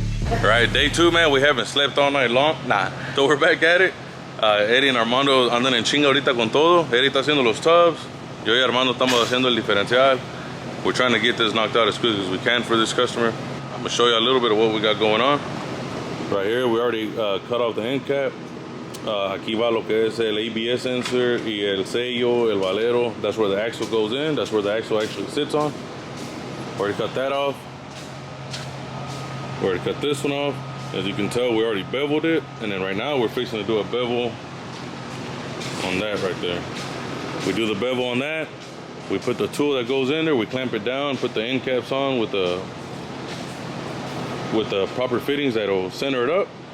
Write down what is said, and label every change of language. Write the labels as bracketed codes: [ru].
[en] Alright, day 2, man. We haven't slept all night long. Nah. So we're back at it. [es] Eddie and Armando andan en chinga ahorita con todo. Eddie está haciendo los tubs. Yo y Armando estamos haciendo el diferencial. [en] We're trying to get this knocked out as quick as we can for this customer. I'm gonna show you a little bit of what we got going on. Right here, we already cut off the end cap. [es] Aquí va lo que es el ABS sensor y el sello, el valero. [en] That's where the axle goes in. That's where the axle actually sits on. Already cut that off. We already cut this one off. As you can tell, we already beveled it. And then right now, we're fixing to do a bevel on that right there. We do the bevel on that. We put the tool that goes in there. We clamp it down, put the end caps on with the proper fittings that'll center it up.